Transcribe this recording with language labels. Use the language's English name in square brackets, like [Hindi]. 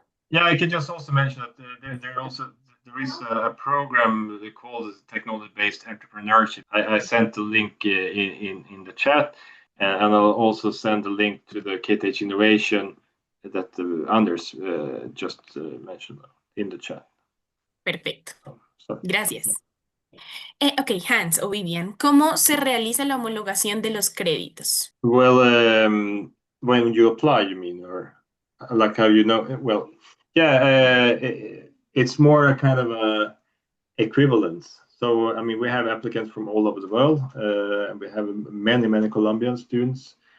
[English] Yeah, I could just also mention that there is a program called Technology-Based Entrepreneurship. I sent the link in the chat, and I'll also send the link to the KTH Innovación that Anders just mentioned in the chat. [Spanish] Perfecto, [English] So, [Spanish] gracias. Ok, Hans o Vivian, ¿cómo se realiza la homologación de los créditos? [English] well, when you apply, you mean, or like how you know? Well, yeah, it's more a kind of a equivalence. So, I mean, we have applicants from all over the world, and we have many Colombian students.